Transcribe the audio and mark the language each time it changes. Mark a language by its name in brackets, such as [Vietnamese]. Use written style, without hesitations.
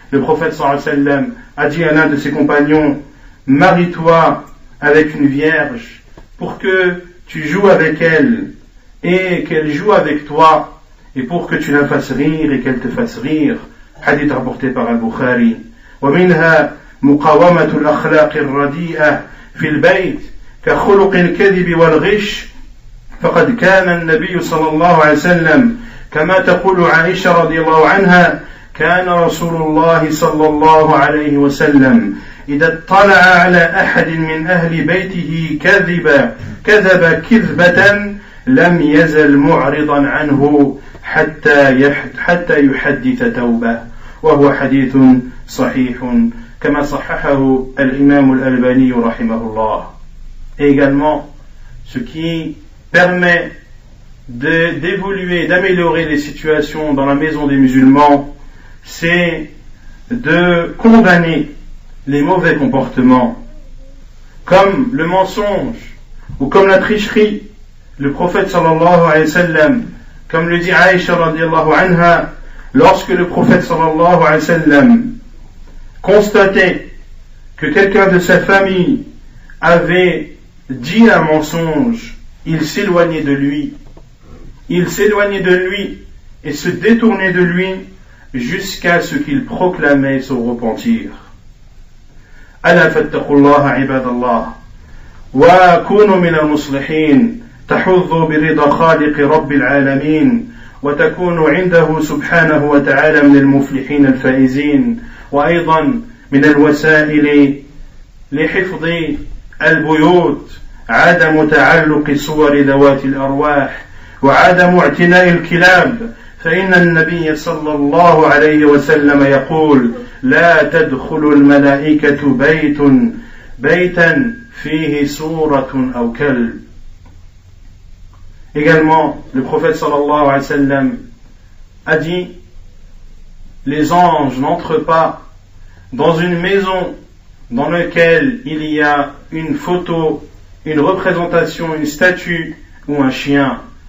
[French] le prophète [Arabic] sallallahu alayhi wa sallam [French] a dit à l'un de ses compagnons, marie-toi avec une vierge pour que tu joues avec elle et qu'elle joue avec toi et pour que tu la fasses rire et qu'elle te fasse rire. Hadith rapporté par Al-Bukhari. [Arabic] ومنها مقاومة الأخلاق الرديئة في البيت كخلق الكذب والغش فقد كان النبي صلى الله عليه وسلم كما تقول عائشة رضي الله عنها كان رسول الله صلى الله عليه وسلم إذا اطلع على أحد من أهل بيته كذب كذبة لم يزل معرضا عنه حتى يحدث توبة وهو حديث صحيح كما صححه الإمام الألباني رحمه الله. [French] Et également, ce qui permet d'évoluer, d'améliorer les situations dans la maison des musulmans, c'est de condamner les mauvais comportements, comme le mensonge ou comme la tricherie. Le prophète [Arabic] sallallahu alayhi wa sallam, [French] comme le dit Aïcha [Arabic] radiallahu anha, [French] lorsque le prophète sallallahu alayhi wa sallam constatait que quelqu'un de sa famille avait dit un mensonge, il s'éloignait de lui et se détournait de lui jusqu'à ce qu'il proclamait son repentir. [Arabic] ألا فاتقوا الله عباد الله وكونوا من المصلحين تحظوا برضا خالق رب العالمين وتكونوا عنده سبحانه وتعالى من المفلحين الفائزين. وأيضا من الوسائل لحفظ البيوت عدم تعلق صور ذوات الأرواح وعدم اعتناء الكلاب، فإن النبي صلى الله عليه وسلم يقول لا تدخل الملائكة بيتا فيه صورة أو كلب. [French] Également, le prophète [Arabic] sallallahu alayhi wa sallam [French] a dit, les anges n'entrent pas dans une maison dans laquelle il y a une photo, une représentation, une statue ou un chien.